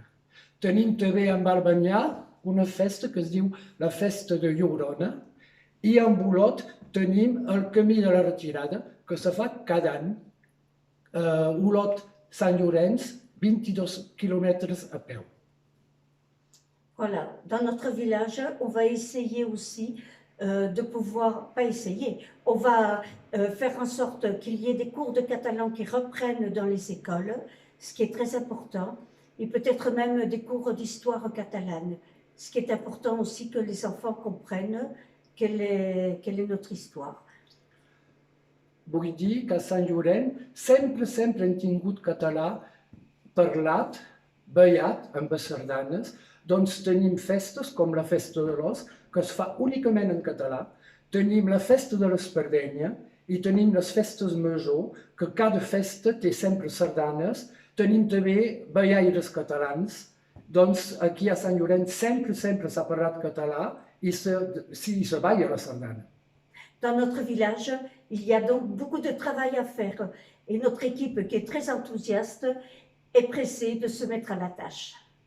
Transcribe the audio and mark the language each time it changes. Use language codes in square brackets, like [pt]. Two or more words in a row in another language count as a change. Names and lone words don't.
[ca] Tenim també amb Albanyà una festa que es diu la Festa de Llorona i amb Olot tenim el Camí de la Retirada que se fa cada any, Olot-Sant Llorenç, 22 quilomètres a peu. [fr] Voilà, dans notre village, on va essayer aussi de pouvoir, pas essayer, on va faire en sorte qu'il y ait des cours de catalan qui reprennent dans les écoles, ce qui est très important, et peut-être même des cours d'histoire catalane, ce qui est important aussi que les enfants comprennent quelle est notre histoire. [ca] Vull dir que a Sant Llorenç sempre hem tingut català parlat, ballat amb les sardanes, doncs tenim festes com la Festa de l'Os, que es fa únicament en català, tenim la Festa de l'Espardenya i tenim les festes major, que cada festa té sempre sardanes, tenim també ballaires catalans, doncs aquí a Sant Llorenç sempre s'ha parlat català i se balla la sardana. [fr] Dans notre village, il y a donc beaucoup de travail à faire et notre équipe qui est très enthousiaste est pressée de se mettre à la tâche.